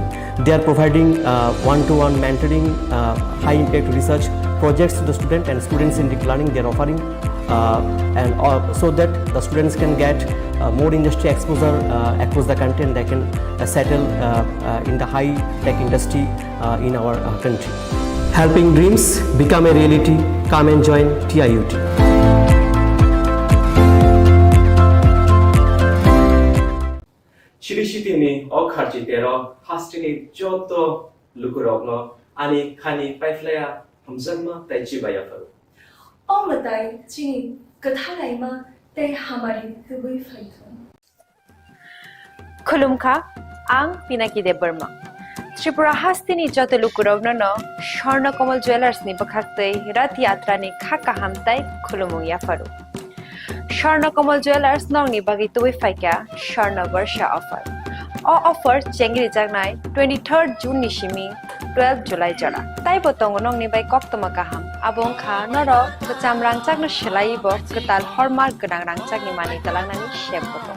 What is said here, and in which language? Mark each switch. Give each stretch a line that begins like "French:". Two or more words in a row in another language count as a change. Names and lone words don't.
English: They are providing one-to-one mentoring, high-impact research projects to the student, and students in deep learning they are offering, and so that the students can get more industry exposure across the country, and they can settle in the high-tech industry in our country. Helping dreams become a reality. Come and join TIUT.
Kok Borok: Chirishitini okharjitero hastini joto lukurogno ani khani paiflaya hamzanma taichibaya faru. Omatai chini kathalaima te hamari tubui faithon. Khulumkha ang Pinaki de Burma. Tripura hastini joto lukurogno no Swarnakomal Jewellers ni bakhaktei rat yatra ni khaka hamtai khulumung ya faru. Swarnakomal Jewellers nong ni bagi tubui faika Swarna Varsha offer.
English: All offer
Kok Borok: chengri jagnai 23rd June ni shimi 12 July jara. Tai botong nong ni bai koktoma kaham. Abong kha noro bacham rangchak no shelai bo ketal hormark genang rangchak ni mani talangnani shep botong.